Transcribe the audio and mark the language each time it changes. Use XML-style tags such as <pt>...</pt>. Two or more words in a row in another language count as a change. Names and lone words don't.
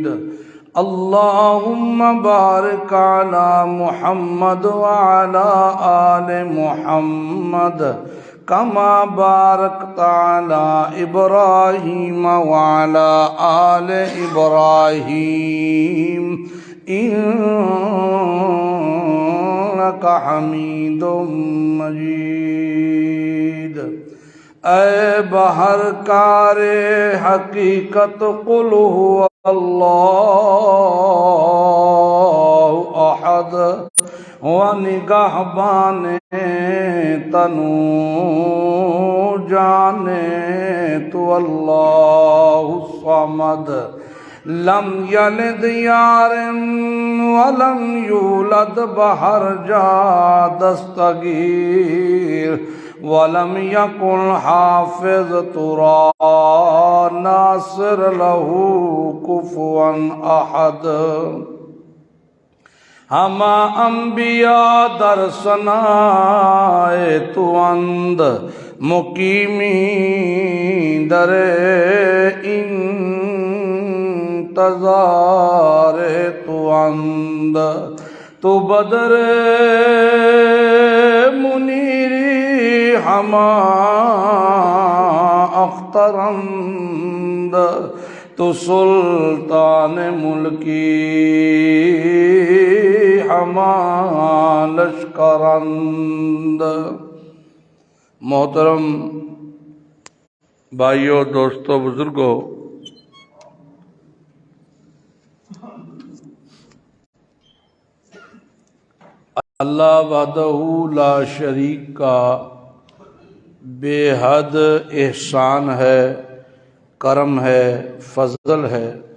<ar>اللهم بارك على محمد وعلى آل محمد كما باركت على إبراهيم وعلى آل إبراهيم إنك حميد مجيد.</ar> <fa>اے بہر کار حقیقت</fa> <ar>قل هو اللہ احد</ar> <fa>و نگہبان تنو جانے تو</fa> <ar>اللہ الصمد لم یلد یار ولم یولد</ar> <fa>بہر جا دستگیر</fa> <ar>ولم يكن</ar> <fa>حافظ ترى ناصر</fa> <ar>له كفوا أحد.</ar> <fa>ہما انبیاء در ثنائے تو اند مقیمی در انتظار تو اند تو بدر منیری ہما اخترند تو سلطان ملکی ہما لشکرند.</fa> <ur>محترم بھائیوں، دوستوں، بزرگوں،</ur> <ar>اللہ وحدہ لا شریک</ar> <ur>کا بے حد احسان ہے، کرم ہے، فضل ہے</ur>